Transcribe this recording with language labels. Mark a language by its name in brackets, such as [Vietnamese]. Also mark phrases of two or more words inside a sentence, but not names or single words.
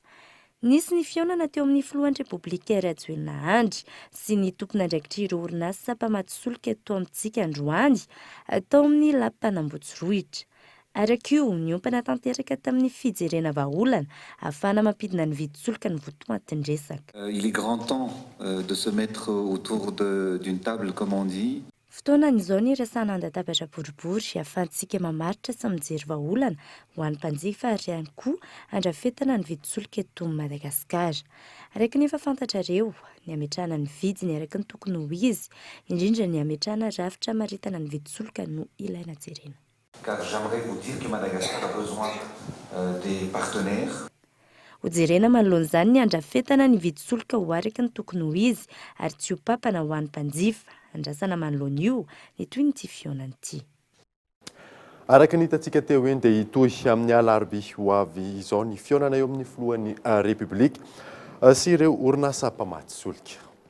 [Malagasy] Nisy ny fionana teo amin'ny filohan'ny Repoblika Rajoelina Andry sy ny tompona andraikitra ireo orinasa mpamatsy-solika eto amintsika androany tao amin'ny lapan'Ambohitsirohitra. Araka io, niompana tanteraka tamin'ny fijerena vahaolana ahafahana mampidina ny vidy-solika ny votoatindresaka. [French] Il est grand temps de se mettre autour d'une table, comme on dit. [Malagasy] Fotoanan'izao ny resana andatabatra boribory ahafahantsika mamaritra sy mijery vahaolana ho an'ny mpanjifa ary ihany koa andrafetana ny vidy-solika eto Madagasikara. Araka nefa fantatrareo, ny ametrahana ny vidiny araka ny tokony ho izy, indrindra ny ametrahana rafitra maritana ny vidy-solika no ilaina jerena. [French] Car j'aimerais vous dire que Madagascar a besoin des partenaires. [Malagasy] Ho jerena manoloan'izany ny andrafetana ny vidy-solika ho araka ny tokony ho izy ary tsy ho papana ho an'ny mpanjifa. Andrasana manoloana io ny toy ny ty fionany ity. Araka ny hitantsika teo eny dia hitohy amin'ny alarobia ho avy izao ny fionana eo amin'ny filohan'ny Repoblika sy ireo orinasa mpamatsy-solika.